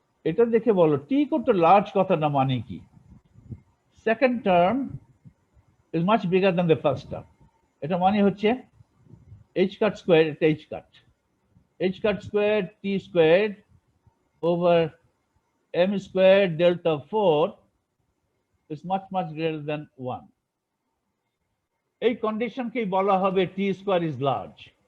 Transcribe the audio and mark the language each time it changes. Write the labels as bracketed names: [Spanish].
[Bangla] এটা দেখে বলো টি ইকুয়াল টু লার্জ কথাটা মানে কি? [English] Second term is much bigger than the first term. [Bangla] এটা মানে হচ্ছে [English] h cut squared, এটা h cut squared t squared over m squared delta 4 is much greater than 1. [Bangla] এই কন্ডিশনকেই বলা হবে [English] t square is large.